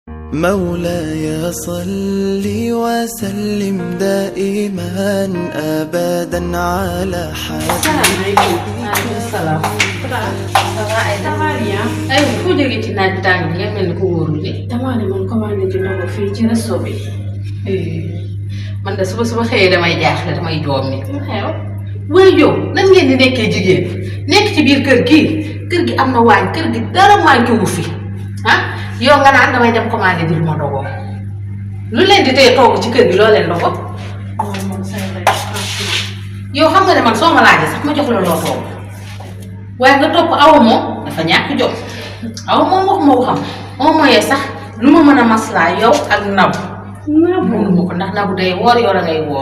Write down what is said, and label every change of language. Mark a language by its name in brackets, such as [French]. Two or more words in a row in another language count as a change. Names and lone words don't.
[Arabic] مولاي صل وسلم دائما أبدا على حبيبك. [Wolof] السلام ay fu jóge ci naaj tàng nga mel ni ko wóorul de damaa ne man commandé ci ndogu fii ci resto bi. man de suba xëyee damay jaaxle damay joom ni lu xew. waaye yow nan ngeen di nekkee jigéen nekk ci biir kër gi am na waañ kër gi dara manqué wu fi ah yow nga naan damay dem commandé di lu ma dogoo lu leen di tey togg ci kër gi loo leen dogo yow xam nga ne man soo ma laajee sax ma jox la loo togg waaye nga topp awa moom dafa ñàkk jom awa moom wax ma waxam moom mooyee sax lu ma mën a maslaa yow ak nabu mënu ma ko ndax nabu day woor yow la ngay woor